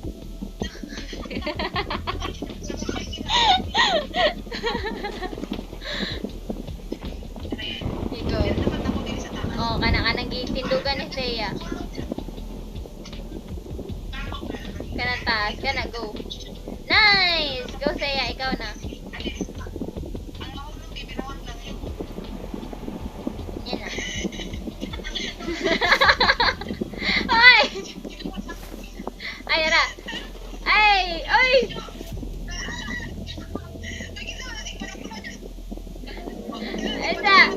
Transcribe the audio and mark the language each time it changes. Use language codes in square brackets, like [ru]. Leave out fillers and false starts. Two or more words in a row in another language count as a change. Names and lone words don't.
[ceb] Ikaw. Oh, kanang gitindugan ni Thea. Kanang taas, go. Nice! Go Thea, ikaw na. Yan na. Ay! Ay, ara. Ay! Esa.